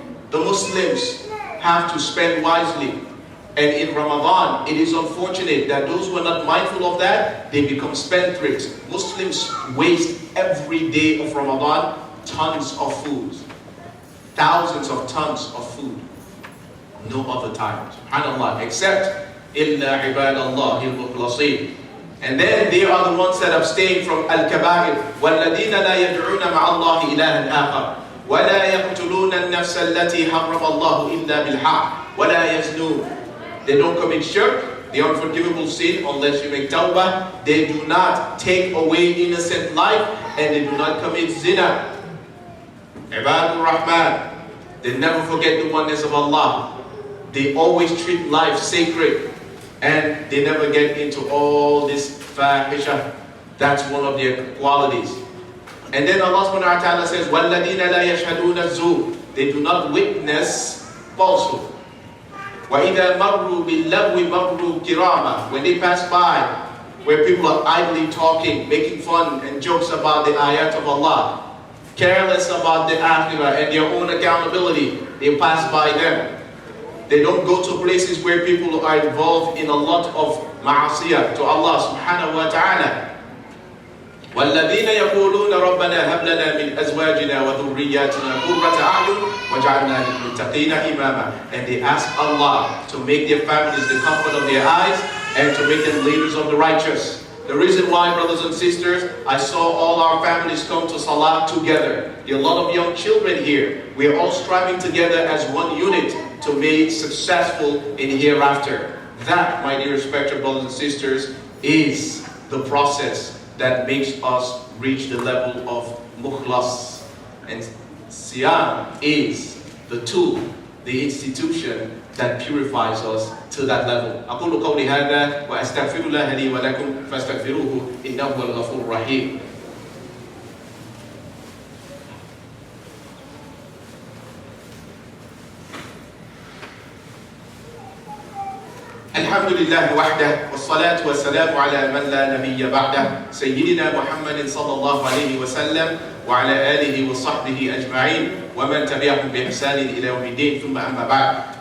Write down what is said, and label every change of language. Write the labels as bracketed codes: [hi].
[en] The Muslims have to spend wisely. And in Ramadan, it is unfortunate that those who are not mindful of that, they become spendthrifts. Muslims waste every day of Ramadan tons of food. Thousands of tons of food. No other time. SubhanAllah. Except [ar] إِلَّا عِبَادَ اللَّهِ الْمُخْلَصِينَ. [en] And then they are the ones that abstain from al-kaba'ir. [ar] وَالَّذِينَ لَا يَدْعُونَ مَعَ اللَّهِ إِلَهًا آخَرَ وَلَا يَقْتُلُونَ النَّفْسَ الَّتِي حَرَّمَ اللَّهُ إِلَّا بِالْحَقِّ وَلَا يَزْنُونَ. [en] They don't commit shirk, the unforgivable sin, unless you make tawbah. They do not take away innocent life, and they do not commit zina. Ibadur Rahman. They never forget the oneness of Allah. They always treat life sacred, and they never get into all this fahisha. That's one of their qualities. And then Allah subhanahu wa ta'ala says, [ar] وَالَّذِينَ لَا يَشْهَدُونَ الزُّورَ. [en] They do not witness falsehood. [ar] وَإِذَا مَرُّوا بِاللَّغْوِ مَرُّوا كِرَامًا. [en] When they pass by where people are idly talking, making fun and jokes about the ayat of Allah, careless about the akhirah and their own accountability. They pass by them. They don't go to places where people are involved in a lot of ma'asiyah to Allah subhanahu wa ta'ala. [ar] وَالَّذِينَ يَقُولُونَ رَبَّنَا هَبْ لَنَا مِنْ أَزْوَاجِنَا وَذُرِّيَّاتِنَا قُرَّةَ أَعْيُنٍ وَاجْعَلْنَا لِلْمُتَّقِينَ إِمَامًا. [en] And they ask Allah to make their families the comfort of their eyes and to make them leaders of the righteous. The reason why, brothers and sisters, I saw all our families come to Salah together. There are a lot of young children here. We are all striving together as one unit to be successful in hereafter. That, my dear respected brothers and sisters, is the process that makes us reach the level of mukhlas. And Siyam is the tool, the institution that purifies us to that level. [ar] أقول قولي هذا وأستغفر الله لي ولكم فاستغفروه إنه هو الغفور الرحيم. الحمد لله وحده والصلاة والسلام على من لا نبي بعده سيدنا محمد صلى الله عليه وسلم وعلى آله وصحبه أجمعين ومن تبعهم بإحسان إلى يوم الدين ثم أما بعد.